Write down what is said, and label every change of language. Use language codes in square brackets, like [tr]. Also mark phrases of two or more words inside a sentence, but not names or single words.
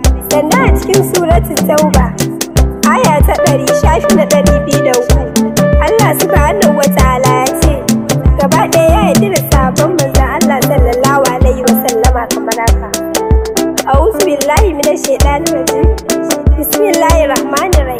[ha] Sannan a cikin suratul Tauba, aya ta ɗari, shafi na ɗari biyu da uku. Allah [ar] سبحانه وتعالى [ha] ya ce, gaba ɗaya ya yarda da sahabban manzon Allah [ar] صلى الله عليه وسلم [ha] kamar haka. [ar] أعوذ بالله من الشيطان الرجيم. بسم الله الرحمن